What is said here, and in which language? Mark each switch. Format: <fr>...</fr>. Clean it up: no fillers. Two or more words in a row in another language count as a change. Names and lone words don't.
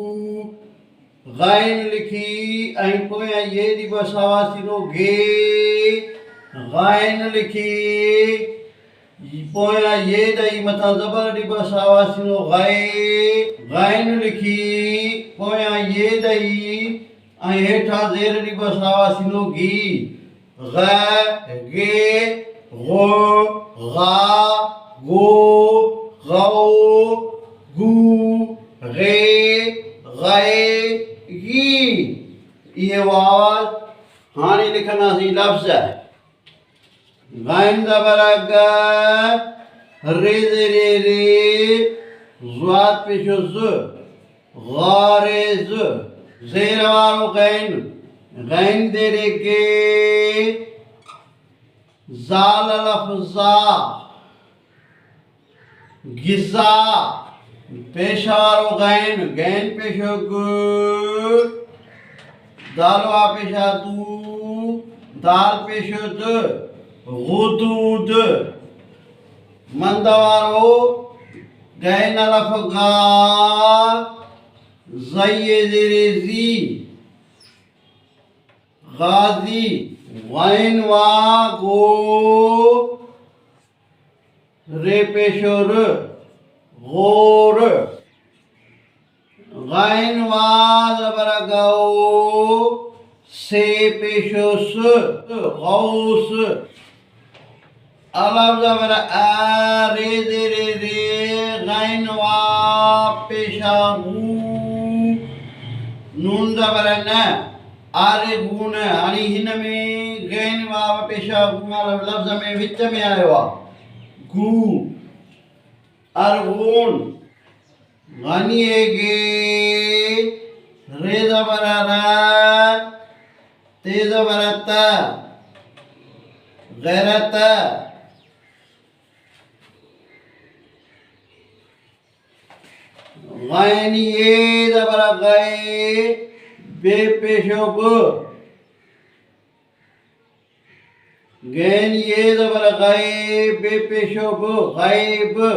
<sd>गैन लिखी ऐं पोयां ये ॾिबो सावा थींदो गे। गैन लिखी पोयां ये ॾेई मथां ज़बर ॾिबो सावा थींदो गे। गैन लिखी पोयां ये ॾेई ऐं हेठां ज़ेर ॾिबो सावा थींदो गी। ग, गे, गो, गा, गो, गौ, गू, गे, गे, गी। इहे आवाज़। हाणे लिखंदासीं लफ़्ज़। गैन ज़बर ग, रे ज़ेरे रे, ज़ात पेशो ज़, ग़ारेज़। ज़ेर वारो गैन, गैन ज़ेरे गे, ज़ाल लफ़्ज़ा, गिज़ा। पेश वारो गैन, गैन पेशो ग, दाल वा पेशा दू, दाल पेशो द, गुदूद। मंद वारो गैन अलफ़ गा, ज़ये ज़ेरे ज़ी, गाज़ी। गैन वा गो, रे पेशो र, गोर। गैन वा ज़बर गौ, से पेशो स, गौस। अलफ़ ज़बर आ, रे ज़ेरे रे, गैन वा पेशा गू, नून ज़बर न, आरे गून। हाणे हिन में गैन वा पेशा गू लफ़्ज़ में विच में आयो आहे गू। अरगून। गनिए गे, रे ज़बर र, ते ज़बर त, गैरत। गैन ये ज़बर गए, बे पेशो ब, गैन ये ज़बर गए, बे पेशो ब, गैब।</sd>